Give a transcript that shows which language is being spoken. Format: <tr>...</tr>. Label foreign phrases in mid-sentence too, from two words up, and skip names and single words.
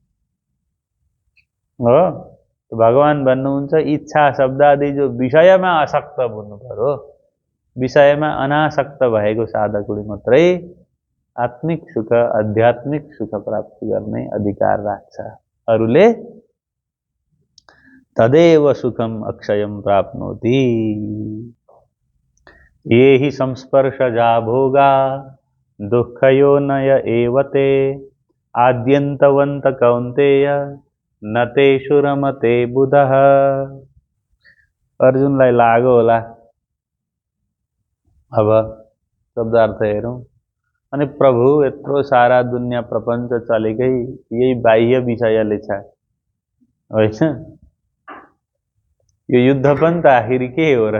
<ne>हो, भगवान भन्नुहुन्छ इच्छा शब्दादि जो विषयमा आसक्त हुनु पर्यो, विषयमा अनासक्त भएको साधकले मात्रै आत्मिक सुख आध्यात्मिक सुख प्राप्ति गर्ने अधिकार राख्छ। अरूले</ne> <sa>तदेव सुखम अक्षयम प्राप्नोति। ये हि संस्पर्शजा भोगा दुःखयोनय एवते आद्यन्तवन्त कौन्तेय न तेषु रमते बुधः।</sa> <ne>अर्जुनलाई लाग्यो होला अब शब्दार्थ हेरौँ। अनि प्रभु यत्रो सारा दुनिया प्रपञ्च चलेकै यही बाह्य विषयले छ, होइन? यो युद्ध पनि त आखिर के हो र?</ne>